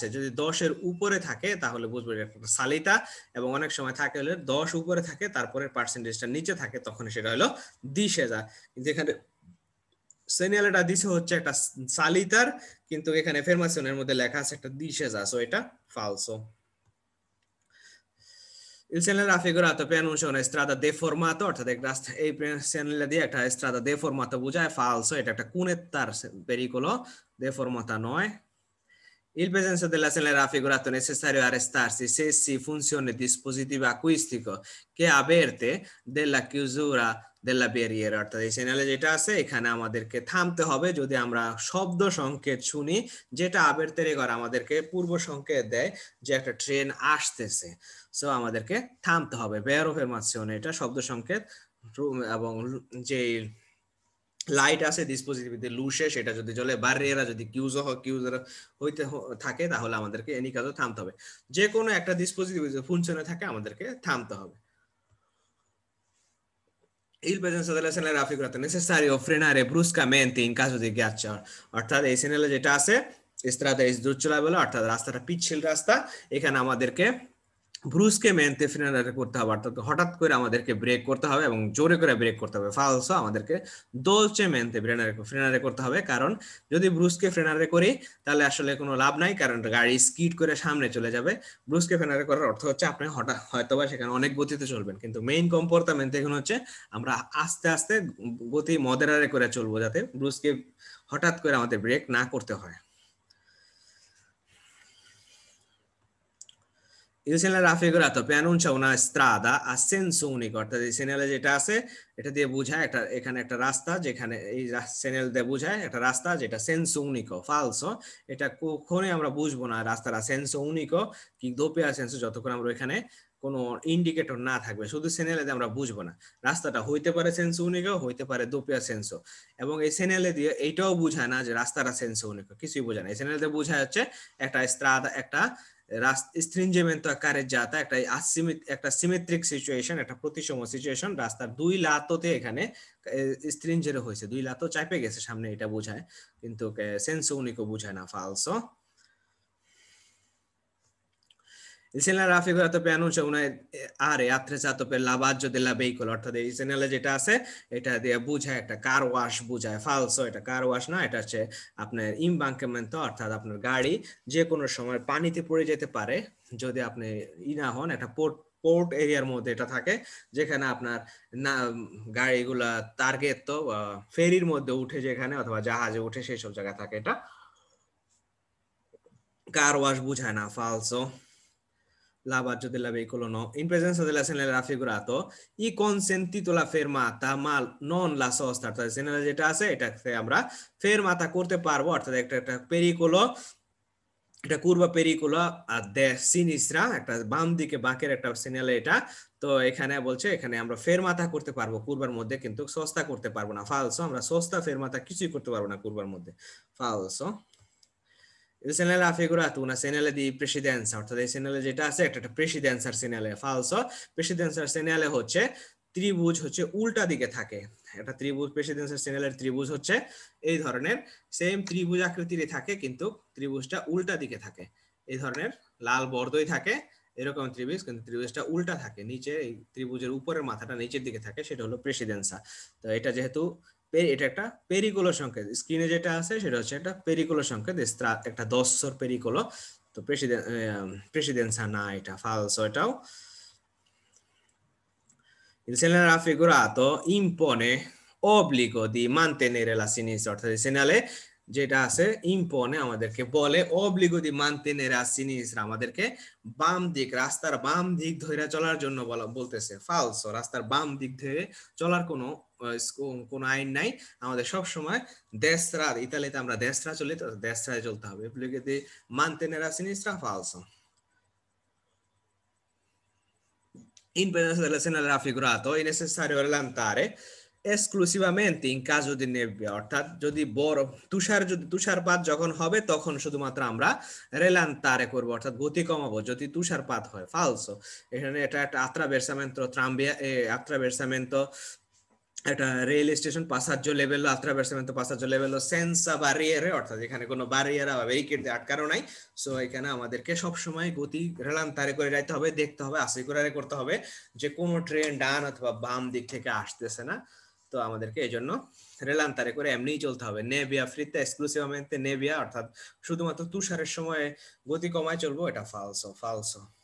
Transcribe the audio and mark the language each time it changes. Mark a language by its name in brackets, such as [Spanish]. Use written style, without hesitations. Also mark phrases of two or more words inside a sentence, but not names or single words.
[Bangla] যদি 10 এর উপরে থাকে তাহলে বুঝবো এটা একটা সালিতা, এবং অনেক সময় থাকে হলে 10 উপরে থাকে তারপরে পার্সেন্টেজটা নিচে থাকে তখন সেটা হলো দিশেজা। কিন্তু এখানে সিগন্যালটা দিছে হচ্ছে একটা সালিতার, কিন্তু এখানে আফারমাশনের মধ্যে লেখা আছে একটা দিশেজা, সো এটা ফালসো। [Italian] Il segnale raffigurato preannuncia una strada deformata, [Bangla] অর্থাৎ এই সেগন্যাল দিয়ে একটা [Italian] strada deformata [Bangla] বোঝায়, ফালসো, এটা একটা কুনেত্তার pericolo, deformata নয়। [Italian] Il presenza della segnale raffigurato è necessario arrestarsi se si funziona il dispositivo acustico che avverte della chiusura della barriera, [Bangla] অর্থাৎ এই সিগন্যালে যেটা আছে এখানে আমাদেরকে থামতে হবে যদি আমরা শব্দ সংকেত শুনি, যেটা আবেরতেরে করে আমাদেরকে পূর্ব সংকেত দেয় যে একটা ট্রেন আসতেছে। সো আমাদেরকে থামতে হবে, [Italian] vero affermazione, [Bangla] এটা শব্দ সংকেত। এবং যে লাইট আছে [Italian] dispositivi luce [Bangla] সেটা যদি জ্বলে, বারিয়েরা যদি কিউজার হইতে থাকে তাহলে আমাদেরকে এনি কাজও থামতে হবে। যে কোনো একটা ডিসপোজিটিভ যদি ফুনকশনে থাকে আমাদেরকে থামতে হবে। [Italian] Il presenza della segnale raffigurato è necessario frenare bruscamente in caso di ghiaccio, [Bangla] অর্থাৎ এই সিগন্যালে যেটা আছে [Italian] strada è sdrucciolevole, [Bangla] অর্থাৎ রাস্তাটা পিচ্ছিল রাস্তা, এখানে আমাদেরকে [Italian] bruscamente frenare [Bangla] করতে হবে, অর্থাৎ হঠাৎ করে আমাদেরকে ব্রেক করতে হবে এবং জোরে করে ব্রেক করতে হবে। ফালসো, আমাদেরকে [Italian] dolcemente frenare [Bangla] করতে হবে, কারণ যদি [Italian] brusco frenare [Bangla] করি তাহলে আসলে কোনো লাভ নাই, কারণ গাড়ি স্কিড করে সামনে চলে যাবে। [Italian] brusco frenare [Bangla] করার অর্থ হচ্ছে আপনি হঠাৎ হয়তোবা সেখানে অনেক গতিতে চলবেন, কিন্তু মেইন কম্পোর্টামেন্ট এখানে হচ্ছে আমরা আস্তে আস্তে গতি মডারে করে চলবো, যাতে ব্রুস্কে হঠাৎ করে আমাদের ব্রেক না করতে হয়। [Italian] Il segnale raffigurato preannuncia una strada a senso unico, [Bangla] অর্থাৎ এই সিগন্যালে যেটা আছে এটা দিয়ে বোঝায় একটা এখানে একটা রাস্তা, যেখানে এই সিগন্যাল দিয়ে বোঝায় একটা রাস্তা যেটা [Italian] senso unico. [Bangla] ফালসো, এটা কখনোই আমরা বুঝবো না রাস্তাটা [Italian] senso unico [Bangla] কি [Italian] doppio senso [Bangla] যতক্ষণ আমরা এখানে কোনো ইন্ডিকেটর না থাকবে, শুধু সিগন্যালে দিয়ে আমরা বুঝবো না। রাস্তাটা হইতে পারে [Italian] senso unico, [Bangla] হইতে পারে [Italian] doppio senso, [Bangla] এবং এই সিগন্যালে দিয়ে এইটাও বোঝায় না যে রাস্তাটা [Italian] senso unico, [Bangla] কিছুই বোঝায় না। এই সিগন্যাল দিয়ে বোঝায় হচ্ছে একটা স্ট্রাদা, একটা [Italian] stringimento carreggiata, [Bangla] একটা [English] symmetric situation, [Bangla] একটা প্রতিসম সিচুয়েশন, রাস্তার দুই লাতোতে এখানে স্ট্রিঞ্জের হয়েছে, দুই লাতো চাপে গেছে সামনে, এটা বোঝায়, কিন্তু [Italian] senso unico [Bangla] বোঝায় না, ফালসো। [Italian] Il segnale raffigurato preannuncia una area attrezzato per lavaggio della veicolo, [Bangla] অর্থাৎ এই সিগন্যালে যেটা আছে এটা দিয়ে বোঝায় একটা [English] car wash [Bangla] বোঝায়। ফালসো, এটা [English] car wash [Bangla] না, এটা হচ্ছে আপনার ইমবাঙ্কেমেন্ট, অর্থাৎ আপনার গাড়ি যে কোনো সময় পানিতে পড়ে যেতে পারে যদি আপনি না হন। একটা [English] port area [Bangla] মধ্যে এটা থাকে, যেখানে আপনার না গাড়িগুলা টার্গেট তো ফেরির মধ্যে উঠে যেখানে অথবা জাহাজে উঠে সেই সব জায়গা থাকে, এটা [English] car wash [Bangla] বোঝায় না, ফালসো। [Italian] Lavaggio della veicolo no. In presenza della segnale raffigurato, i consentito la fermata ma non la sosta, [Bangla] অর্থাৎ সিগন্যালে যেটা আছে এটাকে আমরা ফেরমাতা করতে পারবো, অর্থাৎ একটা পেরিকোলো এটা [Italian] curva pericolo a sinistra [Bangla] একটা বাম দিকে বাঁকের একটা সিগন্যাল এটা। তো এখানে বলছে এখানে আমরা ফেরমাতা করতে পারবো কুরবার মধ্যে, কিন্তু সস্তা করতে পারবো না, ফালসো। আমরা [Italian] sosta fermata [Bangla] কিছুই করতে পারবো না কুরবার মধ্যে, ফালসো। [Italian] Il segnale raffigurato una segnale di precedenza, [Bangla] অর্থাৎ এই সেনালে যেটা আছে একটা [Italian] precedenza segnale, [Bangla] ফালসো। [Italian] precedenza segnale [Bangla] হচ্ছে ত্রিভুজ হচ্ছে উল্টা দিকে থাকে। একটা ত্রিভুজ, [Italian] precedenza segnale [Bangla] ত্রিভুজ হচ্ছে এই ধরনের সেম ত্রিভুজ আকৃতিরই থাকে, কিন্তু ত্রিভুজটা উল্টা দিকে থাকে। এই ধরনের লাল বর্ডই থাকে এরকম ত্রিভুজ, কিন্তু ত্রিভুজটা উল্টা থাকে, নিচে এই ত্রিভুজের উপরের মাথাটা নিচের দিকে থাকে, সেটা হলো প্রেসিডেন্সা। তো এটা যেহেতু এটা একটা পেরিকুলো সংকেত, স্ক্রিনে যেটা আছে সেটা হচ্ছে একটা পেরিকুলো সংকেত, একটা [Italian] dosso pericolo. [Bangla] তো প্রেসিডেন্সা না, এটা ফালসো এটাও। [Italian] Il segnale raffigurato impone obbligo di mantenere la sinistra, [Bangla] অর্থাৎ এই সেনালে যেটা আছে ইম্পনে আমাদেরকে বলে [Italian] obbligo di mantenere a sinistra, [Bangla] আমাদেরকে বাম দিক, রাস্তার বাম দিক ধরে চলার জন্য বলতেছে, ফালসো। রাস্তার বাম দিক ধরে চলার কোনো আইন নাই, আমাদের সব সময় দেশরা, ইতালিতে আমরা দেশরা চলি, তো দেশরায় চলতে হবে। [Italian] obbligo di mantenere a sinistra, ফালসো। In presenza del segnale raffigurato è necessario rallentare esclusivamente in caso di nebbia, [Bangla] অর্থাৎ যদি বড় তুষারপাত যখন হবে তখন শুধুমাত্র আমরা রেলান্তারে করব, অর্থাৎ গতি কমাবো যদি তুষারপাত হয়, ফালসো। এখানে এটা একটা attraversamento একটা [English] rail station [Italian] passaggio livello, attraversamento passaggio livello senza barriere, [Bangla] অর্থাৎ এখানে কোনো ব্যারিয়ার বা ব্যারিকেড দিয়ে আটকানো নাই। সো এখানে আমাদেরকে সব সময় গতি রেলান্তারে করে যাইতে হবে, দেখতে হবে, আসিকুরারে করতে হবে যে কোনো ট্রেন ডান অথবা বাম দিক থেকে আসতেছে না। তো আমাদেরকে এই জন্য রেলান্তারে করে এমনিই চলতে হবে। [Italian] nebbia fitta esclusivamente nebbia, [Bangla] অর্থাৎ শুধুমাত্র তুষারের সময় গতি কমায় চলবো, এটা ফালসো, ফালসো।